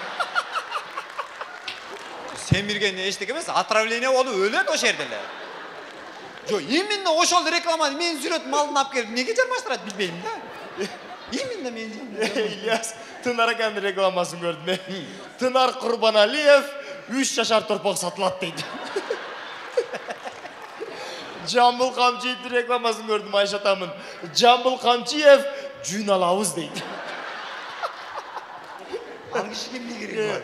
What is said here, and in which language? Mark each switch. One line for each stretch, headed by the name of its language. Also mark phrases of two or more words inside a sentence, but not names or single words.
Kyrgyz: Semirgen эчтеке эмес, отравление болуп өлөт ошол жерде эле. Жок, именно ошол рекламаны мен сүрөт малын алып келип неге жармаштырат билбейм да. Именно мен. İlyas, Tınar akandын рекламасын көрдүм. Tınar Курбаналиев 3 жашар торпок сатылат дейт. Жамбыл Камчиевдин рекламасын көрдүм, Айша атамын. Жамбыл Камчиев жүн алабыз дейт. Ал кишиге эмне кереги бар?